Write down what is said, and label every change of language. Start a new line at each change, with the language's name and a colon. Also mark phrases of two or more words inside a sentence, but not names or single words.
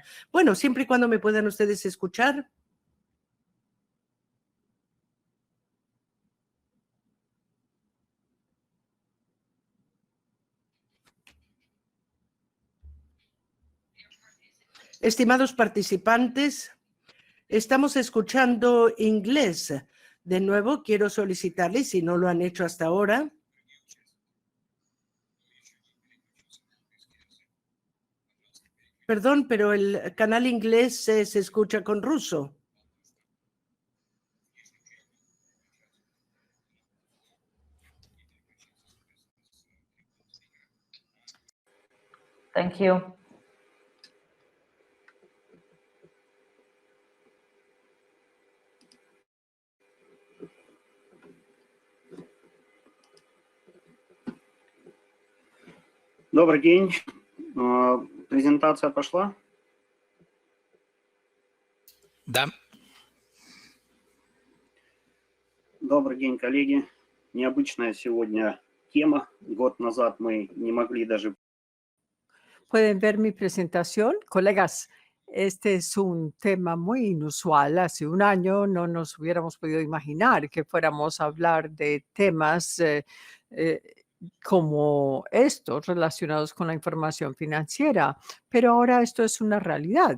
Spanish: Bueno, siempre y cuando me puedan ustedes escuchar. Estimados participantes, estamos escuchando inglés. De nuevo, quiero solicitarles, si no lo han hecho hasta ahora, perdón, pero el canal inglés se escucha con ruso.
English: Thank you.
Russian: Добрый день. Презентация пошла? Да. Добрый день, коллеги. Необычная сегодня тема. Год назад мы не могли даже...
Spanish: ¿Pueden ver mi presentación? Colegas, este es un tema muy inusual. Hace un año no nos hubiéramos podido imaginar que fuéramos a hablar de temas como estos relacionados con la información financiera, pero ahora esto es una realidad.